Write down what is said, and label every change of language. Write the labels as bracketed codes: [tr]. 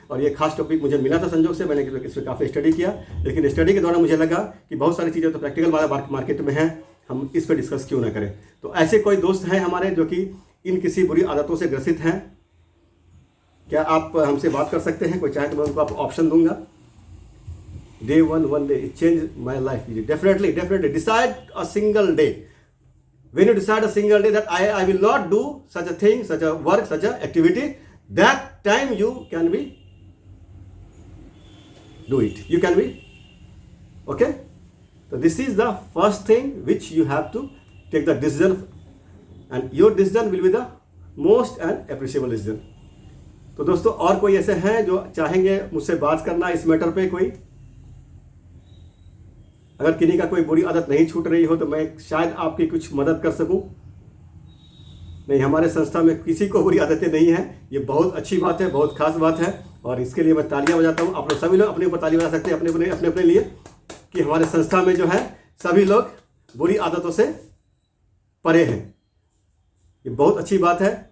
[hi] और ये खास टॉपिक मुझे मिला था संजोग से, मैंने इस पर काफ़ी स्टडी किया, लेकिन स्टडी के दौरान मुझे लगा कि बहुत सारी चीज़ें तो प्रैक्टिकल मार्केट में हैं, हम इस पर डिस्कस क्यों ना करें। तो ऐसे कोई दोस्त हैं हमारे जो कि इन किसी बुरी आदतों से ग्रसित हैं? क्या आप हमसे बात कर सकते हैं? कोई चाहे तो मैं उनको आप ऑप्शन दूंगा। [en] Day one day it changed my life. Definitely decide a single day. When you decide a single day that I will not do such a thing, such a work, such a activity, that time you can be do it. You can be okay. So this is the first thing which you have to take the decision, and your decision will be the most and appreciable decision. [hi] तो दोस्तों, और कोई ऐसे हैं जो चाहेंगे मुझसे बात करना इस मैटर पे? कोई अगर किन्हीं का कोई बुरी आदत नहीं छूट रही हो तो मैं शायद आपकी कुछ मदद कर सकूं। नहीं, हमारे संस्था में किसी को बुरी आदतें नहीं हैं। ये बहुत अच्छी बात है, बहुत खास बात है, और इसके लिए मैं तालियां बजाता हूं। आप लोग सभी लोग अपने ऊपर ताली बजा सकते हैं अपने अपने लिए कि हमारे संस्था में जो है सभी लोग बुरी आदतों से परे हैं। ये बहुत अच्छी बात है।